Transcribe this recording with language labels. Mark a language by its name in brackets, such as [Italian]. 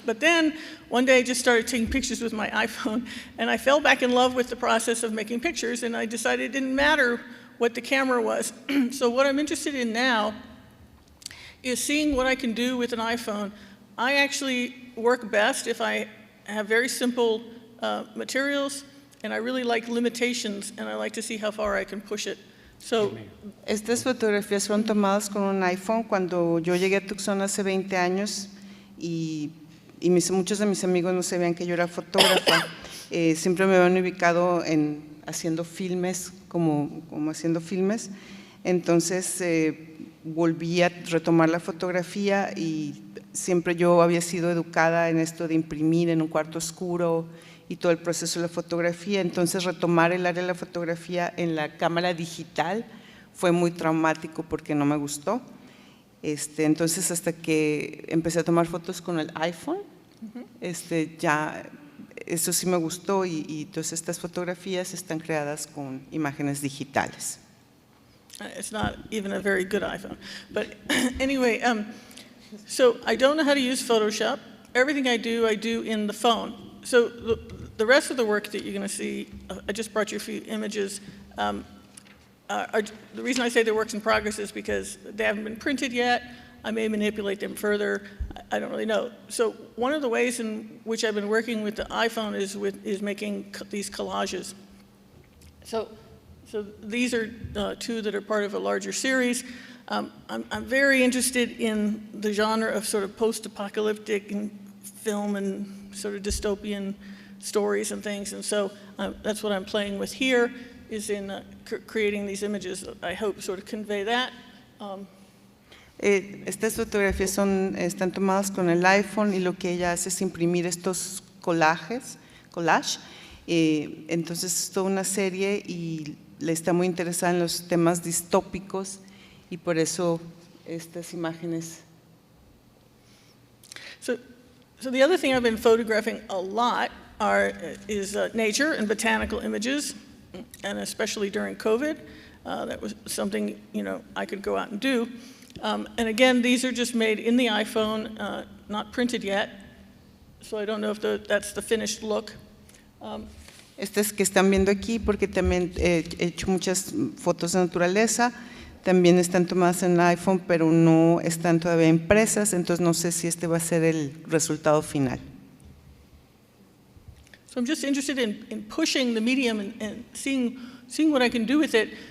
[English] But then one day I just started taking pictures with my iPhone, and I fell back in love with the process of making pictures, and I decided it didn't matter what the camera was. So what I'm interested in now is seeing what I can do with an iPhone. I actually work best if I have very simple materials, and I really like limitations, and I like to see how far I can push it. So, [Spanish] Estas fotografías fueron tomadas con un iPhone cuando yo llegué a Tucson hace 20 años y muchos de mis amigos no sabían que yo era fotógrafa. Siempre me habían ubicado haciendo filmes, como haciendo filmes. Entonces volví a retomar la fotografía y siempre yo había sido educada en esto de imprimir en un cuarto oscuro y todo el proceso de la fotografía. Entonces retomar el área de la fotografía en la cámara digital fue muy traumático porque no me gustó. Entonces hasta que empecé a tomar fotos con el iPhone, ya eso sí me gustó y entonces estas fotografías están creadas con imágenes digitales. [English] it's not even a very good iPhone. But anyway, so I don't know how to use Photoshop. Everything I do in the phone. So the rest of the work that you're going to see, I just brought you a few images. The reason I say they're works in progress is because they haven't been printed yet. I may manipulate them further. I don't really know. So one of the ways in which I've been working with the iPhone is making these collages. So these are two that are part of a larger series. I'm very interested in the genre of sort of post-apocalyptic and film and sort of dystopian stories and things, and so that's what I'm playing with here, is in creating these images. I hope sort of convey that. [Spanish] Estas fotografías están tomadas con el iPhone y lo que ella hace es imprimir estos collage. Entonces es toda una serie y le está muy interesada en los temas distópicos y por eso estas imágenes. [English] So the other thing I've been photographing a lot is nature and botanical images, and especially during COVID. That was something, I could go out and do. And again, these are just made in the iPhone, not printed yet, so I don't know if that's the finished look. [Spanish] Estas que están viendo aquí, porque también he hecho muchas fotos de naturaleza, también están tomadas en el iPhone, pero no están todavía impresas, entonces no sé si este va a ser el resultado final. [English] So I'm just interested in pushing the medium and seeing what I can do with it.